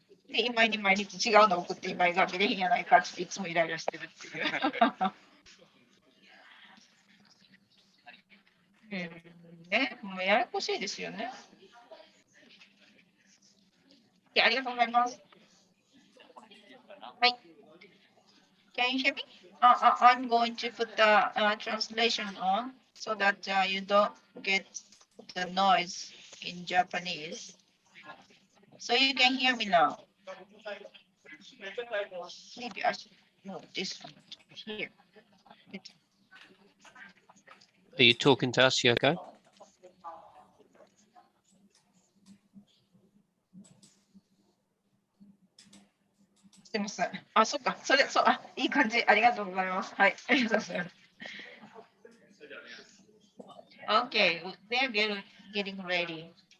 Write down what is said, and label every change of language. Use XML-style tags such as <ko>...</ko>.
<ja>で、今に毎日違うの送って今が見れへんやないかっていつもイライラしてるっていう。ね、もうややこしいですよね。ありがとうございます。はい。</ja> <en>Can you hear me? I'm going to put the translation on so that you don't get the noise in Japanese. So you can hear me now. Maybe I should move this one here. Are you talking to us, Yoko?</en> <ja>すみません。あ、そっか。それ、そう、あ、いい感じ。ありがとうございます。はい。ありがとうございます。</ja> <en>Okay, they're getting ready.</en>